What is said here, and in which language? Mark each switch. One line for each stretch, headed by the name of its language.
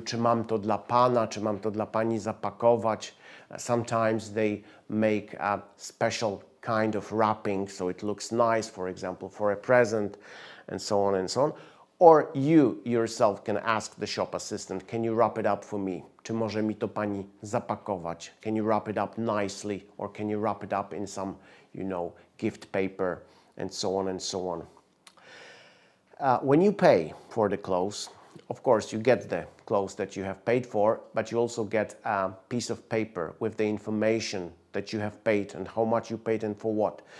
Polish: Czy mam to dla pana, czy mam to dla pani zapakować?
English: Sometimes they make a special kind of wrapping so it looks nice, for example, for a present, and so on and so on. Or you yourself can ask the shop assistant, can you wrap it up for me?
Polish: Czy może mi to pani zapakować?
English: Can you wrap it up nicely? Or can you wrap it up in some, you know, gift paper, and so on and so on. When you pay for the clothes, of course you get the clothes that you have paid for, but you also get a piece of paper with the information that you have paid and how much you paid and for what.